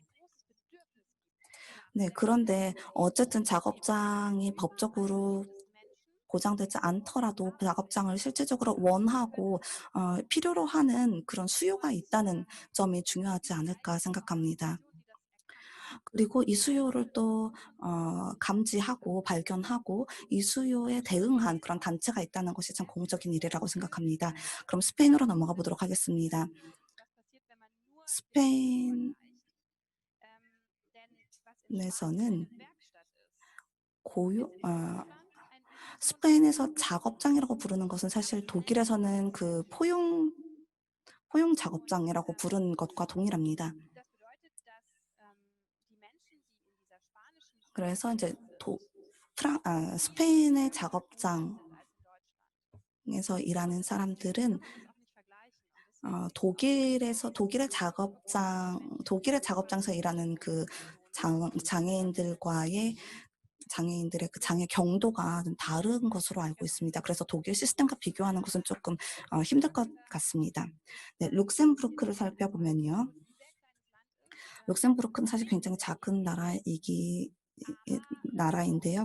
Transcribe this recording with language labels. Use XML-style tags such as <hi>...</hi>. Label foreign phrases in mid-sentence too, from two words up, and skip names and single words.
<ko>네, 그런데 어쨌든 작업장이 법적으로 보장되지 않더라도 작업장을 실질적으로 원하고 필요로 하는 그런 수요가 있다는 점이 중요하지 않을까 생각합니다. 그리고 이 수요를 또 감지하고 발견하고 이 수요에 대응한 그런 단체가 있다는 것이 참 고무적인 일이라고 생각합니다. 그럼 스페인으로 넘어가 보도록 하겠습니다.</ko> <de>Was passiert, wenn man nur den</de> <ko>스페인에서는</ko> <de>vergleicht? Denn was in Spanien eine Werkstatt ist,</de> <ko>고유</ko> <de>ist in Deutschland ein Industriebetrieb.</de> <ko>스페인에서 작업장이라고 부르는 것은 사실 독일에서는 그 포용 작업장이라고 부르는 것과 동일합니다.</ko> <de>Das bedeutet, dass die Menschen, die in dieser spanischen</de> <ko>그래서 이제</ko> <de>Werkstatt</de> <ko>스페인의</ko> <de>sind</de> <ko>작업장에서</ko> <de>als in Deutschland.</de> <ko>일하는</ko> <de>Man</de> <ko>사람들은</ko> <de>kann das auch nicht vergleichen. Und deswegen</de> <ko>독일의 작업장에서 일하는 그 장애인들의 그 장애 경도가 좀 다른 것으로 알고 있습니다. 그래서 독일 시스템과 비교하는 것은 조금 힘들 것 같습니다. 네, 룩셈부르크를 살펴보면요. 룩셈부르크는 사실 굉장히 작은 나라인데요.</ko>